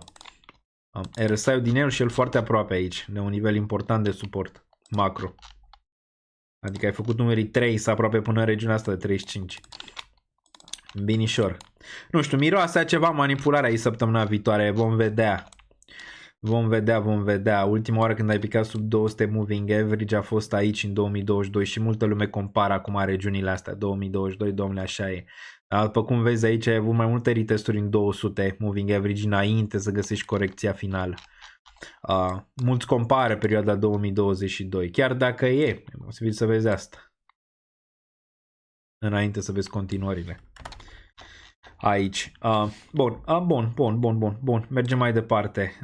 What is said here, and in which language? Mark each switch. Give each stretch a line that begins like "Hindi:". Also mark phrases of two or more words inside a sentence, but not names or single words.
Romanian: RSI-ul din el și el foarte aproape aici, de un nivel important de suport macro. Adică ai făcut numerii 3 să aproape până în regiunea asta de 35. Binișor. Nu știu, miroase ceva manipulare aici săptămâna viitoare. Vom vedea. Vom vedea. Ultima oară când ai picat sub 200
English: moving average
Romanian: a fost aici în 2022 și multă lume compară acum regiunile astea. 2022, domnule, așa e. După cum vezi aici ai avut mai multe retesturi în 200
English: moving average
Romanian: înainte să găsești corecția finală. Mulți compară perioada 2022. Chiar dacă e posibil să vezi asta. Înainte să vezi continuările. Aici. Bun. Mergem mai departe.